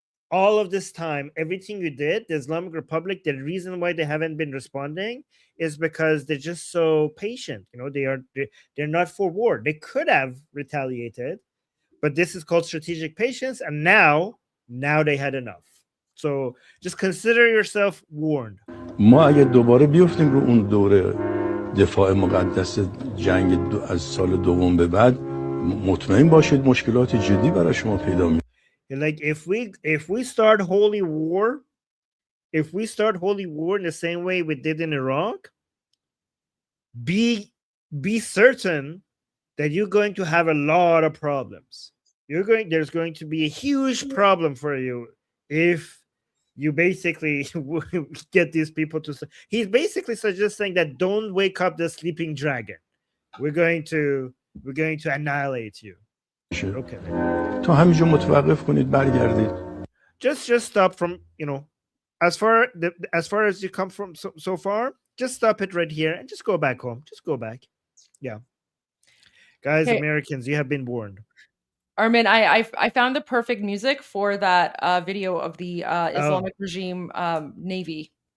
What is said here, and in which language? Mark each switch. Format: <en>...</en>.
<en>All of this time, everything you did, the Islamic Republic, the reason why they haven't been responding is because they're just so patient. You know, they're not for war. They could have retaliated, but this is called strategic patience, and now they had enough. So just consider yourself warned.</en> <fa>ما اگه دوباره بیفتیم رو اون دوره دفاع مقدس جنگ از سال دوم به بعد، مطمئن باشید مشکلات جدی برای شما پیدا میشه.</fa> <en>Like, if we start holy war in the same way we did in Iraq, be certain that you're going to have a lot of problems. There's going to be a huge problem for you if you basically get these people to. He's basically suggesting that don't wake up the sleeping dragon. We're going to annihilate you. Okay.</en> <fa>تا همینجا متوقف کنید برگردید.</fa> <en>Just stop from, as far as you come from so far, just stop it right here and just go back home. Just go back. Yeah. Guys, Okay. Americans, you have been warned. Armin, I found the perfect music for that video of the Islamic regime Navy.</en>